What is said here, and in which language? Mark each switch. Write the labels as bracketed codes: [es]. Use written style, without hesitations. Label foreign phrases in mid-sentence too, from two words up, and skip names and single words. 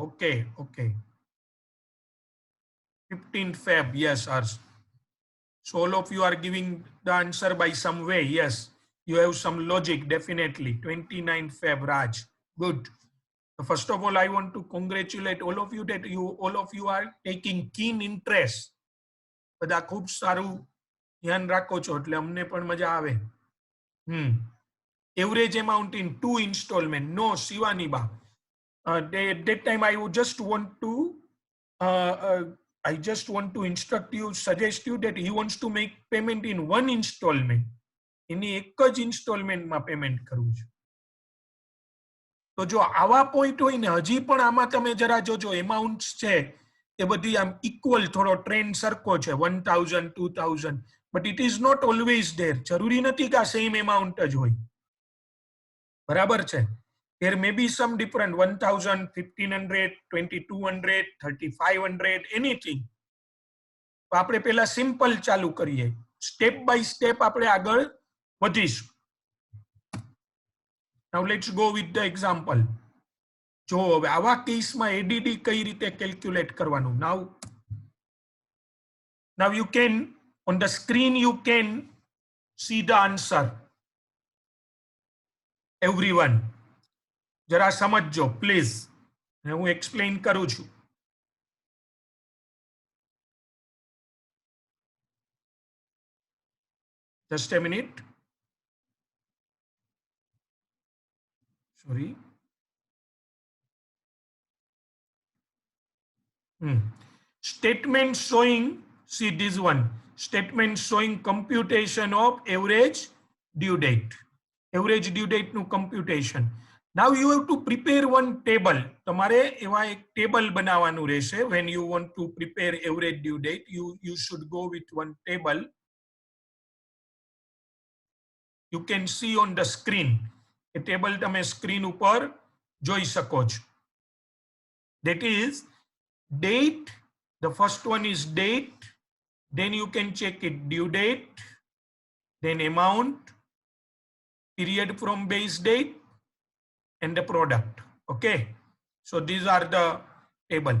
[en] Okay. Okay. 15th Feb. Yes, Ars. So all of you are giving the answer by some way. Yes. You have some logic, definitely. 29th Feb, Raj. Good. First of all, I want to congratulate all of you that all of you are taking keen interest. [gu] બધા ખૂબ સારું ધ્યાન રાખો છો એટલે અમને પણ મજા આવે. [en] Average amount in 2 installment. No, Shivaniba. At that time, I would just want to instruct you, suggest you that he wants to make payment in 1 installment. [gu] એની એક જ ઇન્સ્ટોલમેન્ટમાં પેમેન્ટ કરવું છે. તો જો આવા પોઈન્ટ હોય ને હજી પણ આમાં તમે જરા જોજો એમાઉન્ટ્સ છે એ બધી આમ ઇક્વલ થોડો ટ્રેન્ડ સરખો છે 1000 2000 [en] but it is not always there. [gu] જરૂરી નથી કે આ [en] same amount [gu] જ હોય. બરાબર છે. [en] there may be some different 1000 1500 2200 3500 anything. [gu] તો આપણે પહેલા સિમ્પલ ચાલુ કરીએ. [en] step by step [gu] આપણે આગળ વધીશું. [en] Now let's go with the example. [gu] જો હવે આવા કેસમાં એડીડી કઈ રીતે કેલ્ક્યુલેટ કરવાનું. [en] Now you can on the screen you can see the answer. [gu] Everyone જરા સમજજો પ્લીઝ. હું એક્સપ્લેન કરું છું. [en] Just a minute. Sorry. Statement showing, see this one. Statement showing computation of average due date. Average due date no computation. Now you have to prepare one table. [gu] તમારે એવા એક table બનાવવાનું રહેશે. [en] When you want to prepare average due date, you should go with one table. You can see on the screen. A table [gu] તમે screen ઉપર જોઈ શકો છો. [en] That is date. The first one is date. Then you can check it due date. Then amount, period from base date, and the product. Okay. So these are the table.